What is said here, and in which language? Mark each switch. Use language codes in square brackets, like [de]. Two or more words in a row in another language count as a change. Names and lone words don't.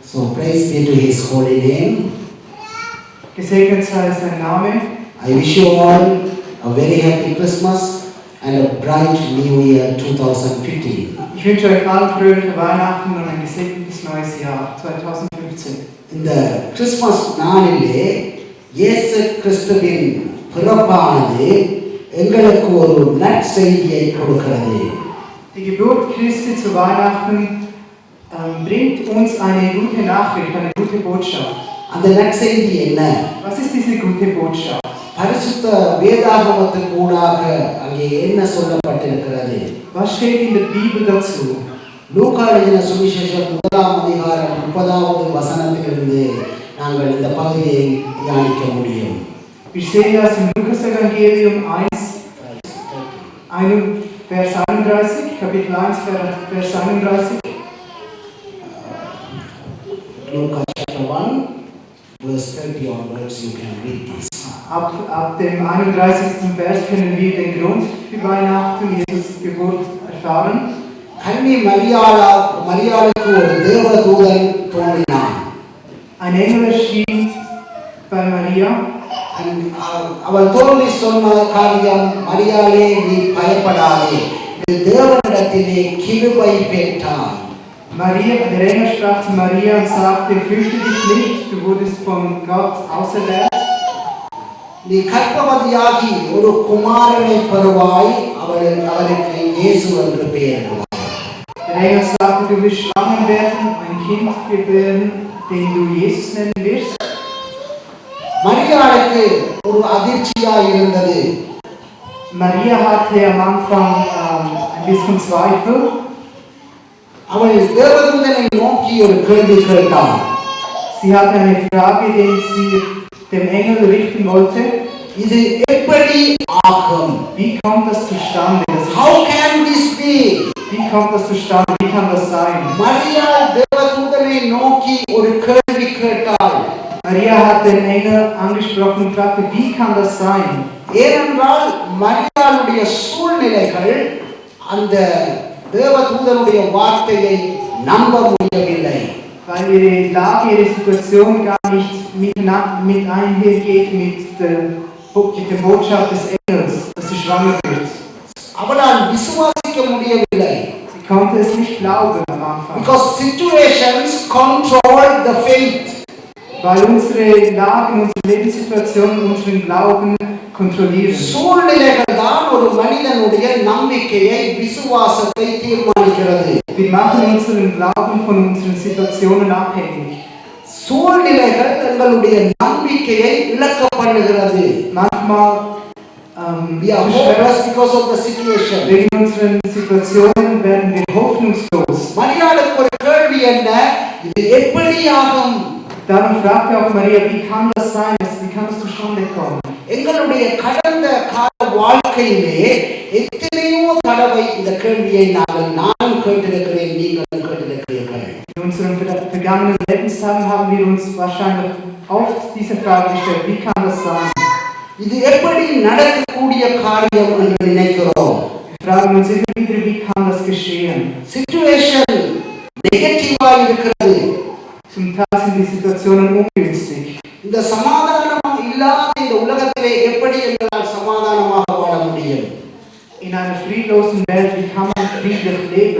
[en] So praise be to His holy name. [de] Gesegnet sei sein Name. [en] I wish you all a very happy Christmas and a bright New Year 2015. [de] Ich wünsche euch allen fröhliche Weihnachten und ein gesegnetes neues Jahr 2015. [ta] இந்த கிறிஸ்மஸ் நாளிலே இயேசு கிறிஸ்துவின் பிறப்பானது எங்களுக்கு ஒரு நற்செய்தியை கொடுக்கிறது. [de] Die Geburt Christi zu Weihnachten bringt uns eine gute Nachricht, eine gute Botschaft. [ta] அந்த நற்செய்தி என்ன? [de] Was ist diese gute Botschaft? [ta] பரிசுத்த வேதாகமத்தின் ஊடாக அங்கே என்ன சொல்லப்பட்டிருக்கிறது? [de] Was steht in der Bibel dazu? [ta] லூக்கா எழுதின சுவிசேஷம் 1ஆம் அதிகாரம் 30வது வசனத்திலிருந்து நாங்கள் இந்த பகுதியை தியானிக்க முடியும். [de] Wir sehen das im Lukas-Evangelium 1, Vers 31, Kapitel 1, Vers 31. [en] Lukas chapter 1, verse 30 onwards, you can read this. [de] Ab dem 31. Vers können wir den Grund für Weihnachten, Jesus' Geburt, erfahren. [ta] கன்னி மரியாளுக்கு ஒரு தேவதூதன் தோன்றினான். [de] Ein Engel erschien bei Maria. [ta] அவள் தோன்றி சொன்ன காரியம், மரியாளே நீ பயப்படாதே, நீ தேவனிடத்திலே கிருபை பெற்றாய். [de] Der Engel sprach zu Maria und sagte, fürchte dich nicht, du wurdest von Gott auserwählt. [ta] நீ கர்ப்பவதியாகி ஒரு குமாரனை பெறுவாய், அவருக்கு இயேசு என்று பெயரிடுவாய். [de] Der Engel sagte, du wirst schwanger werden, ein Kind gebären, den du Jesus nennen wirst. [ta] மரியாளுக்கு ஒரு அதிர்ச்சியாக இருந்தது. [de] Maria hatte am Anfang ein bisschen Zweifel. [ta] அவள் தேவதூதனை நோக்கி ஒரு கேள்வி கேட்டாள். [de] Sie hatte eine Frage, die sie dem Engel richten wollte. [ta] இது எப்படி ஆகும்? [de] Wie kommt das zustande? [en] How can this be? [de] Wie kommt das zustande? Wie kann das sein? [ta] மரியா தேவதூதனை நோக்கி ஒரு கேள்வி கேட்டாள். [de] Maria hat den Engel angesprochen und fragte, wie kann das sein? [ta] ஏனென்றால் மரியாளுடைய சூழ்நிலைகள் அந்த தேவதூதனுடைய வார்த்தையை நம்ப முடியவில்லை. [de] Weil ihre Lage, ihre Situation gar nicht mit einhergeht mit der Botschaft des Engels, dass sie schwanger wird. [ta] அவளால் விசுவாசிக்க முடியவில்லை. [de] Sie konnte es nicht glauben am Anfang. [en] Because situations control the faith. [de] Weil unsere Lagen, unsere Lebenssituationen unseren Glauben kontrollieren. [ta] சூழ்நிலைகள் தான் ஒரு மனிதனுடைய நம்பிக்கையை, விசுவாசத்தை தீர்மானிக்கிறது. [de] Wir machen unseren Glauben von unseren Situationen abhängig. [ta] சூழ்நிலைகள் எங்களுடைய நம்பிக்கையை இழக்க பண்ணுகிறது. [de] Manchmal [en] we are hopeless because of the situation. [de] Wegen unseren Situationen werden wir hoffnungslos. [ta] மரியாளுக்கு ஒரு கேள்வி என்ன? இது எப்படி ஆகும்? [de] Darum fragte auch Maria, wie kann das sein? Wie kann das zustande kommen? [ta] எங்களுடைய கடந்த கால வாழ்க்கையிலே எத்தனையோ தடவை இந்த கேள்வியை நான் கேட்டிருக்கிறேன், நீங்கள் கேட்டிருக்கிறீர்கள். [de] In unseren vergangenen Lebenstagen haben wir uns wahrscheinlich oft diese Frage gestellt, wie kann das sein? [ta] இது எப்படி நடக்கக்கூடிய காரியம் என்று நினைக்கிறோம். [de] Wir fragen uns immer wieder, wie kann das geschehen? [en] Situation negative [ta] இருக்கிறது. [de] Zum Teil sind die Situationen ungünstig. [ta] இந்த சமாதானம் இல்லாத இந்த உலகத்திலே எப்படி எங்களால் சமாதானமாக வாழ முடியும்? [de] In einer friedlosen Welt, wie kann man friedlich leben?